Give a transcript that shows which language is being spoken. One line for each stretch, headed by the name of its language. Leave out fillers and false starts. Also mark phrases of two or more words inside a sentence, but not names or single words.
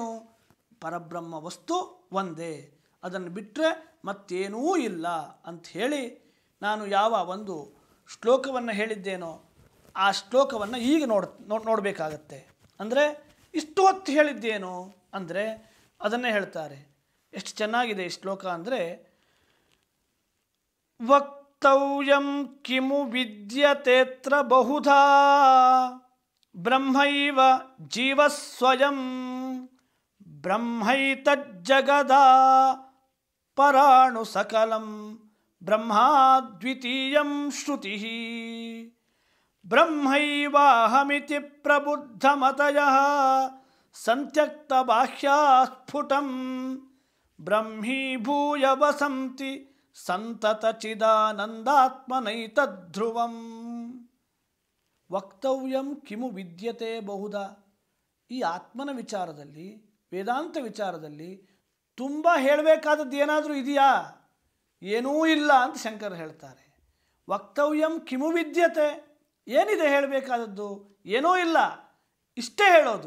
Kannada: ಪರಬ್ರಹ್ಮ ವಸ್ತು ಒಂದೇ, ಅದನ್ನು ಬಿಟ್ಟರೆ ಮತ್ತೇನೂ ಇಲ್ಲ ಅಂಥೇಳಿ ನಾನು ಯಾವ ಒಂದು ಶ್ಲೋಕವನ್ನು ಹೇಳಿದ್ದೇನೋ ಆ ಶ್ಲೋಕವನ್ನು ಈಗ ನೋಡಬೇಕಾಗತ್ತೆ. ಅಂದರೆ ಇಷ್ಟು ಹೊತ್ತು ಹೇಳಿದ್ದೇನು ಅಂದರೆ ಅದನ್ನೇ ಹೇಳ್ತಾರೆ. ಎಷ್ಟು ಚೆನ್ನಾಗಿದೆ ಈ ಶ್ಲೋಕ ಅಂದರೆ,
Sanskrit: ವಕ್ತವ್ಯಂ ಕಿಮು ವಿದ್ಯತೇತ್ರ ಬಹುಧಾ ಬ್ರಹ್ಮೈವ ಜೀವಸ್ವಯಂ ಬ್ರಹ್ಮೈತಜ್ಜಗದಾ ಪರಾಣು ಸಕಲಂ ಬ್ರಹ್ಮಾದ್ವಿತೀಯಂ ಶ್ರುತಿಃ ಬ್ರಹ್ಮೈವಾಹಮಿತಿ ಪ್ರಬುದ್ಧಮತಯಃ ಸಂತ್ಯಕ್ತಬಾಹ್ಯಾಸ್ಫುಟಂ ಬ್ರಹ್ಮೀಭೂಯ ವಸಂತಿ ಸಂತತಚಿದಾನಂದಾತ್ಮನೈತಧ್ರುವಂ. ವಕ್ತವ್ಯಂ ಕಿಮು ವಿದ್ಯತೆ ಬಹುಧಾ.
Kannada: ಈ ಆತ್ಮನ ವಿಚಾರದಲ್ಲಿ, ವೇದಾಂತ ವಿಚಾರದಲ್ಲಿ ತುಂಬ ಹೇಳಬೇಕಾದದ್ದು ಏನಾದರೂ ಇದೆಯಾ? ಏನೂ ಇಲ್ಲ ಅಂತ ಶಂಕರ್ ಹೇಳ್ತಾರೆ.
Sanskrit: ವಕ್ತವ್ಯಂ ಕಿಮು ವಿದ್ಯತೆ,
Kannada: ಏನಿದೆ ಹೇಳಬೇಕಾದದ್ದು? ಏನೂ ಇಲ್ಲ, ಇಷ್ಟೇ ಹೇಳೋದು.